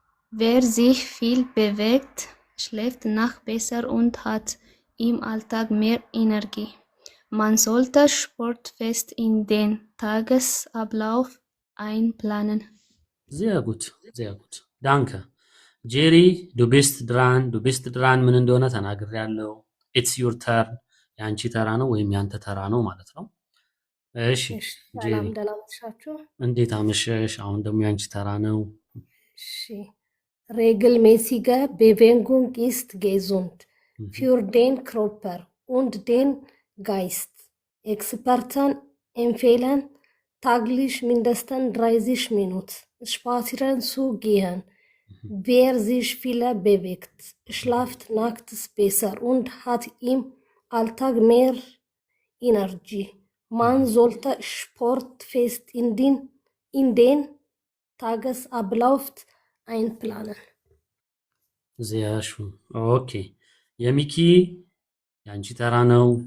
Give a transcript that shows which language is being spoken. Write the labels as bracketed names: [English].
[German] Wer sich viel bewegt, schläft nachts besser und hat im Alltag mehr Energie. Man sollte Sport fest in den Tagesablauf einplanen. sehr gut. ዳንከ [Amharic] ጄሪ [German] ዱ ቤስት ድራን [Amharic] ምን እንደሆነ ተናግሬያለሁ። [English] ኢትስ ዩር ተርን [Amharic] የአንቺ ተራ ነው ወይም ያንተ ተራ ነው ማለት ነው። እሺ ጄሪ ሰላም ደህና መሻችሁ። እንዴት አመሸሽ? አሁን ደግሞ ያንቺ ተራ ነው። [German] እሺ regelmäßige Bewegung ist gesund für den Körper und den Geist. Experten empfehlen täglich mindestens 30 Minuten spazieren zu gehen. Wer sich viel bewegt, schläft nachts besser und hat im Alltag mehr Energie. Man sollte Sport fest in den Tagesablauf einplanen. sehr schön [Amharic] ኦኬ የሚኪ ያንቺ ተራ ነው።